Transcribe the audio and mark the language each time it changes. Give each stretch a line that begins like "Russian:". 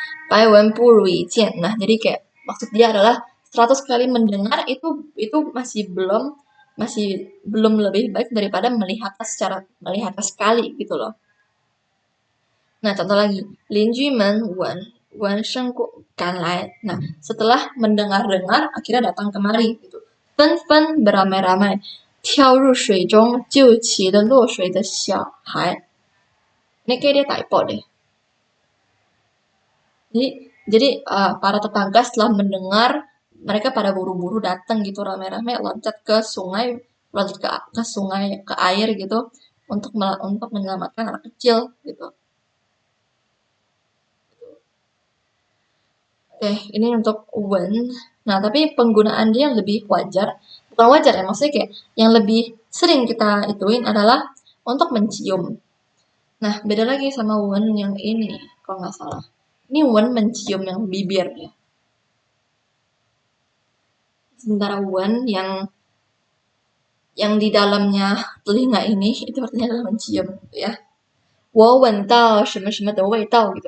Chinese: 百闻不如一见.
Indonesian: Nah, jadi kayak maksud dia adalah 100 kali mendengar itu masih belum lebih baik daripada melihat sekali gitu loh. Nah, contoh lagi,
Chinese: 邻居们闻声赶来.
Indonesian: Nah, setelah mendengar-dengar akhirnya datang kemari gitu.
Chinese: 纷纷 beramai-ramai 跳入水中救起了落水的小孩.
Indonesian: Ini kayak dia typo deh. Jadi para tetangga setelah mendengar, mereka pada buru-buru datang gitu rame-rame loncat ke sungai, loncat ke sungai, ke air gitu untuk menyelamatkan anak kecil gitu. Oke, ini untuk wen. Nah, tapi penggunaan dia yang lebih wajar, bukan wajar ya, maksudnya kayak yang lebih sering kita ituin adalah untuk mencium. Nah, beda lagi sama wen yang ini, kalau nggak salah. Ini wen mencium yang bibir ya. Sementara wen yang di dalamnya telinga ini itu artinya adalah mencium gitu ya.
Chinese: 我闻到什么什么的味道 gitu.